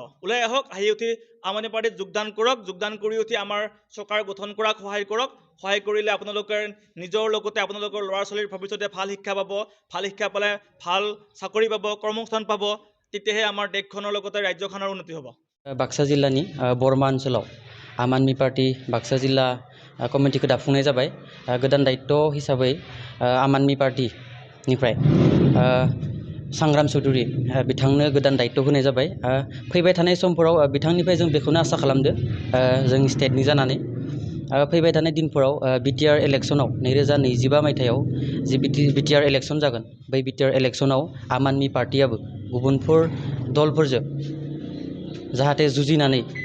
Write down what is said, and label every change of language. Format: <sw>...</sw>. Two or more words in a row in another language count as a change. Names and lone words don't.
<as>ওলাই আহক, আহি উঠি আম আদমি পাৰ্টিত যোগদান কৰক। যোগদান কৰি উঠি আমাৰ চৰকাৰ গঠন কৰাক সহায় কৰক। সহায় কৰিলে আপোনালোকে নিজৰ লগতে আপোনালোকৰ ল'ৰা ছোৱালীৰ ভৱিষ্যতে ভাল শিক্ষা পাব। ভাল শিক্ষা পালে ভাল চাকৰি পাব, কৰ্মসংস্থান পাব। তেতিয়াহে আমাৰ দেশখনৰ লগতে ৰাজ্যখনৰ উন্নতি হ'ব।</as> <brx>बाक्सा जिल्लानि बरमा ओनसोलाव आम आदमी पार्टी बाक्सा जिल्ला कमिटिखौ दाफुंनाय जाबाय। गोदान दायित्व हिसाबै आम आदमी पार्टीनिफ्राय सांग्राम चौधुरी बिथांनो गोदान दायित्व होनाय जाबाय। फैबाय थानाय समफोराव बिथांनिफ्राय जों बेखौनो आसा खालामदो, जों स्टेटनि जानानै फैबाय थानाय दिनफोराव BTR इलेक्शनाव 2025 मायथाइयाव जि BTR इलेक्शन जागोन, बै BTR इलेक्शनाव आम आदमी पार्टीयाबो गुबुनफोर दलफोरजों जाहाथे जुजिनानै</brx>